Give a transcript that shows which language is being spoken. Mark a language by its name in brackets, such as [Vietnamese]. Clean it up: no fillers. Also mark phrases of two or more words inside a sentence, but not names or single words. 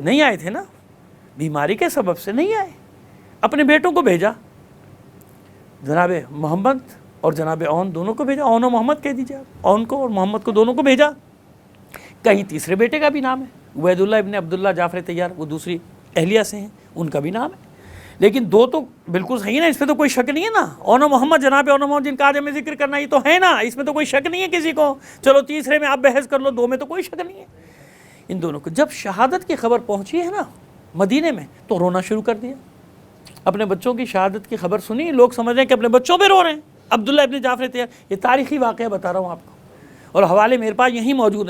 [Urdu] نہیں آئے تھے نا، بیماری کے سبب سے نہیں آئے. اپنے بیٹوں کو بھیجا، جناب محمد اور جناب اون دونوں کو بھیجا. اون و محمد کہہ دیجیے آپ، اون کو اور محمد کو دونوں کو بھیجا. کہیں تیسرے بیٹے کا بھی نام ہے عبید اللہ ابن عبداللہ جعفر طیار، وہ دوسری اہلیہ سے ہیں، ان کا بھی نام ہے. لیکن دو تو بالکل صحیح نا، اس پہ تو کوئی شک نہیں ہے نا. اون و محمد، جناب اون و محمد جن کا آج ہمیں ذکر کرنا، یہ تو ہے نا، اس میں تو کوئی شک نہیں ہے کسی کو. چلو تیسرے میں آپ بحث کر لو، دو میں تو کوئی شک نہیں ہے. ان دونوں کو جب شہادت کی خبر پہنچی ہے نا مدینے میں، تو رونا شروع کر دیا. اپنے بچوں کی شہادت کی خبر سنی، لوگ سمجھ رہے ہیں کہ اپنے بچوں پہ رو رہے ہیں. عبداللہ ابن جعفر طیار، یہ تاریخی واقعہ بتا رہا ہوں آپ کو، اور حوالے میرے پاس یہیں موجود ہیں.